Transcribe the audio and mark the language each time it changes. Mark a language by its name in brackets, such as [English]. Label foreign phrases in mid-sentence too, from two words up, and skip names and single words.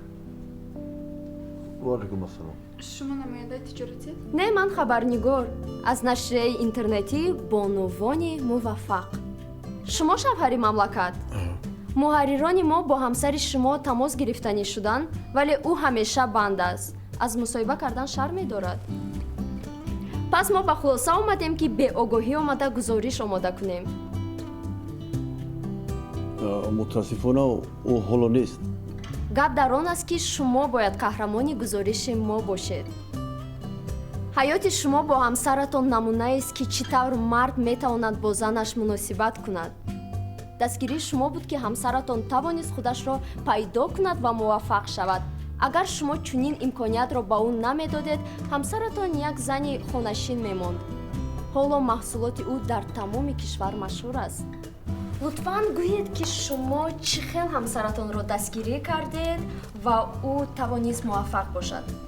[Persian] وعلیکم السلام. شما نماینده تجارتی؟ [Tajik] Не, ман хабарнигор аз нашрияи интернетӣ бонувони муваффақ. шумо шавҳари мамлакат? муҳаррирони мо бо ҳамсари шумо тамос гирифтанӣ шуданд, вале ӯ ҳамеша банд аст. аз мусоҳиба кардан шарм медорад. пас мо ба хулоса омадем ки беогоҳӣ омада гузориш омода кунем. [Persian] متاسفانه او حالا نیست. [Tajik] гап дар он аст ки шумо бояд қаҳрамони гузориши мо бошед. ҳаёти шумо бо ҳамсаратон намунаест ки чӣ тавр мард метавонад бо занаш муносибат кунад. дастгирии шумо буд ки ҳамсаратон тавонист худашро пайдо кунад ва муваффақ шавад. агар шумо чунин имкониятро ба ӯ намедодед, ҳамсаратон як зани хонашин мемонд. ҳоло маҳсулоти ӯ дар тамоми кишвар машҳур аст. лутфан гӯед ки шумо чӣ хел ҳамсаратонро дастгирӣ кардед ва ӯ тавонист муваффақ бошад.